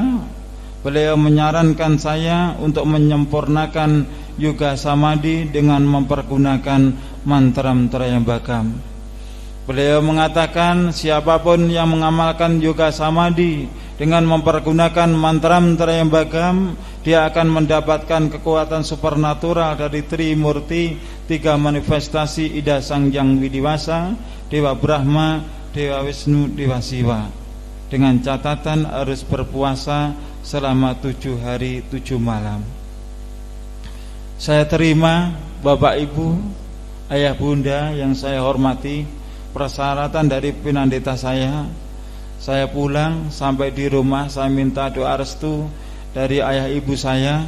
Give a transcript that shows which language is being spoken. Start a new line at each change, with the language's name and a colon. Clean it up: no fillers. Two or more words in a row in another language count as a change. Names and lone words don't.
Indonesian: Beliau menyarankan saya untuk menyempurnakan yoga samadhi dengan mempergunakan mantra Trayambakam. Beliau mengatakan, siapapun yang mengamalkan yoga samadhi dengan mempergunakan mantra-mantra yang bagam, dia akan mendapatkan kekuatan supernatural dari Trimurti, 3 manifestasi Ida Sang Hyang Widiwasa, Dewa Brahma, Dewa Wisnu, Dewa Siwa. Dengan catatan harus berpuasa selama 7 hari 7 malam. Saya terima Bapak Ibu, Ayah Bunda yang saya hormati, persyaratan dari pinandita saya pulang sampai di rumah, saya minta doa restu dari ayah ibu saya.